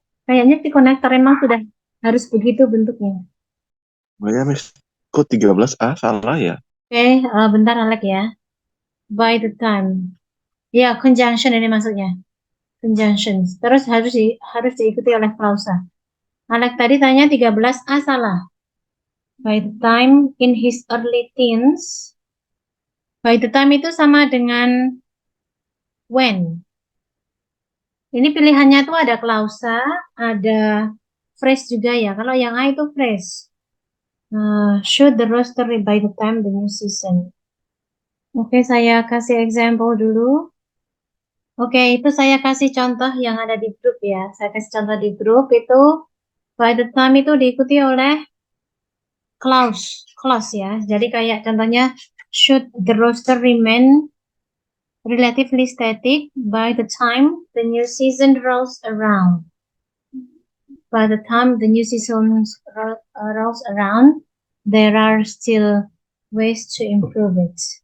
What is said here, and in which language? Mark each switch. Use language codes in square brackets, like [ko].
[id] Kayaknya si konektor emang sudah harus begitu bentuknya. Oh ya, Miss. Kok 13A salah ya? Oke, bentar Alek ya. [en] By the time. [id] Ya, conjunction ini maksudnya. Conjunctions. Terus harus diikuti oleh klausa. Alek tadi tanya 13A salah. [en] By the time in his early teens. By the time [id] itu sama dengan [en] when. [id] Ini pilihannya tuh ada klausa, ada phrase juga ya. Kalau yang A itu phrase. [en] Shoot the roaster by the time the new season. [id] Oke, saya kasih example dulu. Oke, itu saya kasih contoh yang ada di grup ya. Saya kasih contoh di grup itu by the time itu diikuti oleh clause ya. Jadi kayak contohnya [en] should the roster remain relatively static by the time the new season rolls around. By the time the new season rolls around, there are still ways to improve it.